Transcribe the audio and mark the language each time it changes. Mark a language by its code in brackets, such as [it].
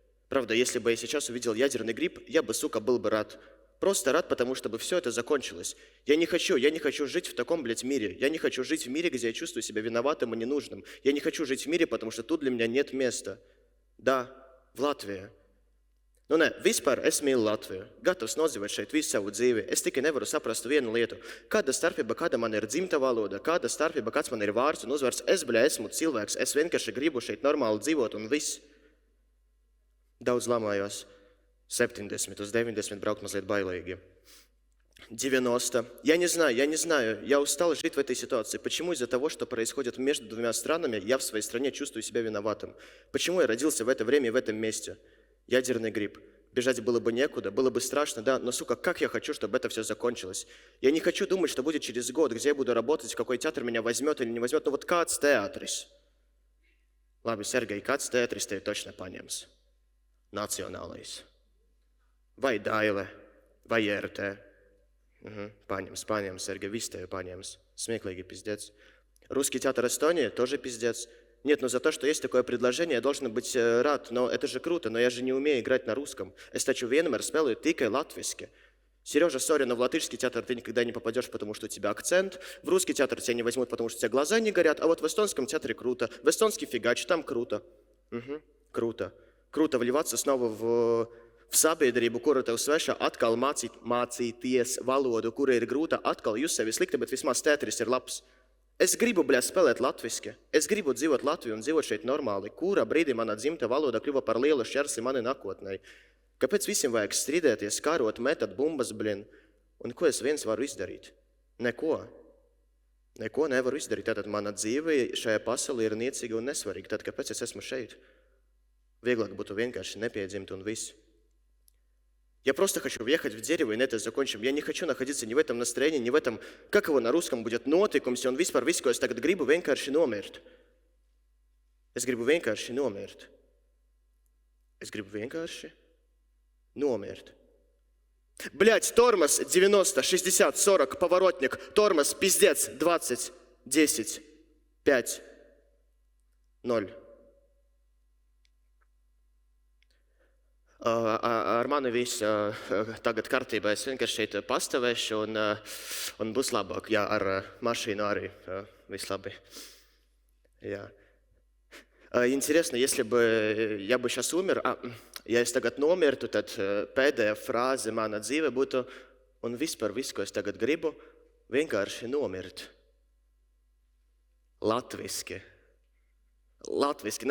[ru] Правда, если бы я сейчас увидел ядерный гриб, я бы, сука, был бы рад. Просто рад, потому чтобы все это закончилось. Я не хочу жить в таком, блядь, мире. Я не хочу жить в мире, где я чувствую себя виноватым и ненужным. Я не хочу жить в мире, потому что тут для меня нет места. Да, в Латвии. [lv] Nu, nē, vispār es mīlu Latviju. Gatavs nodzīvot šeit visu savu dzīvi. Es tikai nevaru saprast vienu lietu. Kāda starpība, kāda man ir dzimta valoda, kāda starpība, kāds man ir vārds un uzvārds. Es, bļa, esmu cilvēks. Es vienkārši gribu šeit normāli dzīvot un viss. Daudz lamājos. 70 uz 90 braukt mazliet bailīgi. 90. [ru] Я не знаю. Я устал жить в этой ситуации. Почему из-за того, что происходит между двумя странами, я в своей стране чувствую себя виноватым? Почему я родился в это время и в этом месте? Ядерный гриб. Бежать было бы некуда, было бы страшно, да, но, сука, как я хочу, чтобы это все закончилось. Я не хочу думать, что будет через год, где я буду работать, в какой театр меня возьмет или не возьмет. Ну вот [lv] kāds teātris. Labi, Sergei, kāds teātris tevi точно paņems? Nacionālais. Vai Daile, vai RT. Paņems, Sergei, viss tevi paņems. [ru] Смеклīgi, пиздец. Русский театр Эстонии тоже пиздец. Нет, но за то, что есть такое предложение, я должен быть рад. Но это же круто, но я же не умею играть на русском. [lv] Es taču vienmēr spēlēju tikai latviski. [ru] Сережа, сори, но в латышский театр ты никогда не попадешь, потому что у тебя акцент. В русский театр тебя не возьмут, потому что у тебя глаза не горят. А вот в эстонском театре круто. В эстонский фигач, там круто. Круто. Круто вливаться снова в [lv] sabiedrību, kura tev sveša, atkal mācīties valodu, kura ir grūta, atkal jūs sevi slikti, bet vismaz teātris ir labs. Es gribu, bļa, spēlēt latviski. Es gribu dzīvot Latviju un dzīvot šeit normāli. Kura brīdī mana dzimta valoda kļuva par lielu šķērsi mani nākotnei? Kāpēc visiem vajag strīdēties, kārot, metat bumbas, blin? Un ko es viens varu izdarīt? Neko. Neko nevaru izdarīt. Tātad mana dzīve šajā pasaulē ir niecīga un nesvarīga. Tad kāpēc es esmu šeit? Vieglāk būtu vienkārši nepiedzimt un viss. [ru] Я просто хочу въехать в дерево и на это закончим. Я не хочу находиться ни в этом настроении, ни в этом, как его на русском будет, [lv] notikums, un vispār viss, ko es tagad gribu vienkārši nomirt. Es gribu vienkārši nomirt. Es gribu vienkārši nomirt. [ru] Блядь, тормоз 90, 60, 40, поворотник, тормоз, пиздец, 20, 10, 5, 0. [lv] Ar mani viss tagad kārtībā. Es vienkārši šeit pastāvēšu un būs labāk. Jā, ar mašīnu arī viss labi. Jā. [ru] Интересно, если бы я бы сейчас умер, [lv] ja es tagad nomirtu, tad pēdējā frāze mana dzīve būtu un vispār viss, ko es tagad gribu, vienkārši nomirt. Latviski. Latviski.